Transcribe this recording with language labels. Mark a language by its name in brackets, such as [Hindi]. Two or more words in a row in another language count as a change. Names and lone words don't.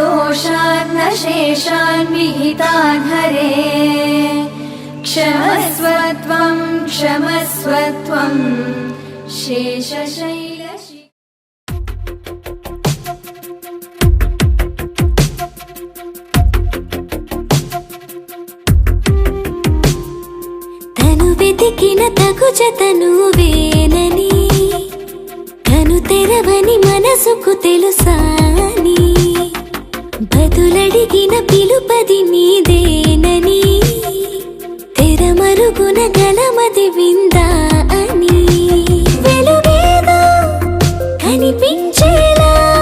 [Sanskrit] दोषान् न शेषान् विहितान् हरे क्षमस्व त्वं शेषशैलशि [Telugu] తను వెతికిన తగు జతను వేనని తను తెరవని మనసుకు తెలుసాని బదులడిగిన పిలుపది నీదేనని తెరమరుగున గలమది విందా అని వెలుగేదో కనిపించేలా